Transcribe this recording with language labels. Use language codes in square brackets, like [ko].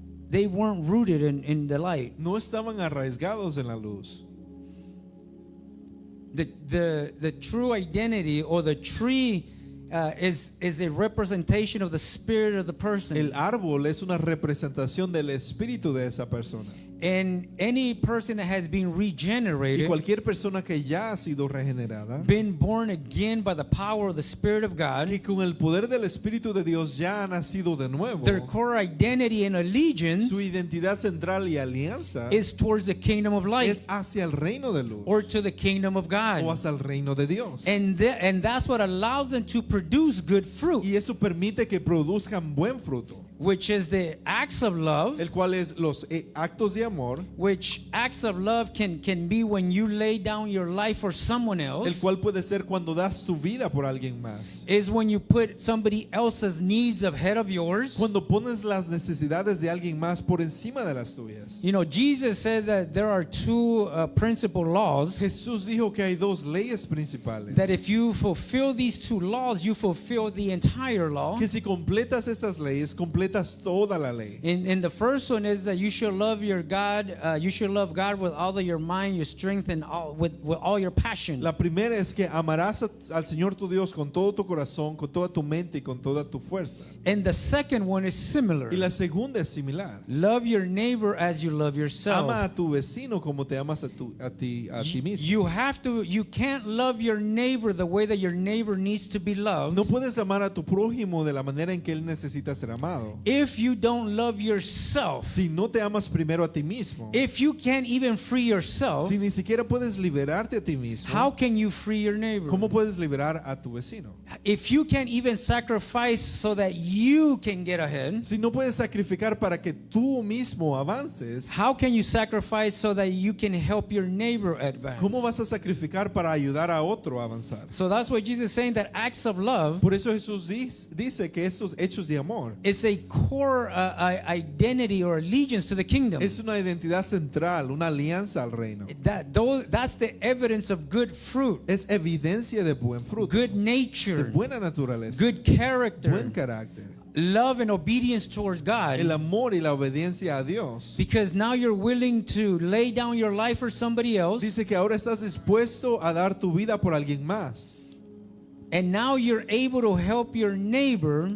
[en] They weren't rooted in the light. [es] No estaban arraigados en la luz. [en] The true identity or the tree is a representation of the spirit of the person. [es] El árbol es una representación del espíritu de esa persona. [en] And any person that has been [es] Y [en] regenerated, [es] cualquier persona que ya ha sido regenerada, [en] been born again by the power of the Spirit of God, [es] que con el poder del Espíritu de Dios ya ha nacido de nuevo, [en] their core identity and allegiance [es] su identidad central y alianza [en] is towards the kingdom of light [es] es hacia el reino de luz [en] or to the kingdom of [es] o [en] God. [es] hacia el reino de Dios. [en] And that's what allows them to produce good fruit, [es] Y eso permite que produzcan buen fruto, [en] which is the acts of love, [es] el cual es los actos de amor, [en] which acts of love can be when you lay down your life for someone [es] el [en] else, [es] cual puede ser cuando das tu vida por alguien más. [en] is when you put somebody else's needs ahead of yours. [es] Cuando pones las necesidades de alguien más por encima de las tuyas. [en] You know, Jesus said that there are two principal laws, [es] Jesús dijo que hay dos leyes principales. [en] that if you fulfill these two laws, you fulfill the entire law. [es] Que si completas esas leyes, completas toda la ley. [en] And the first one is that you should love your God. You should love God with all of your mind, your strength, and with all your passion. [es] La primera es que amarás al Señor tu Dios con todo tu corazón, con toda tu mente y con toda tu fuerza. [en] And the second one is similar. [es] Y la segunda es similar. [en] Love your neighbor as you love yourself. [es] Ama a tu vecino como te amas a ti mismo. [en] You can't love your neighbor the way that your neighbor needs to be loved [es] No puedes amar a tu prójimo de la manera en que él necesita ser amado. [en] if you don't love yourself. [es] Si no te amas primero a ti mismo, [en] If you can't even free yourself, [es] si ni siquiera puedes liberarte a ti mismo, [en] how can you free your neighbor? [es] ¿cómo puedes liberar a tu vecino? [en] If you can't even sacrifice so that you can get ahead, [es] Si no puedes sacrificar para que tú mismo avances, [en] how can you sacrifice so that you can help your neighbor advance? [es] ¿cómo vas a sacrificar para ayudar a otro a avanzar? [en] So that's why Jesus is saying that acts of love [es] Por eso Jesús dice que estos hechos de amor [en] is a core identity or allegiance to the kingdom. [es] es una identidad central, una alianza al reino. [en] That's the evidence of good fruit, [es] Es evidencia de buen fruto, [en] good [es] de [en] nature, [es] buena naturaleza, [en] good character, [es] buen carácter, [en] love and obedience towards [es] el [en] God. [es] amor y la obediencia a Dios. [en] Because now you're willing to lay down your life for somebody else, [es] Dice que ahora estás dispuesto a dar tu vida por alguien más [en] and now you're able to help your neighbor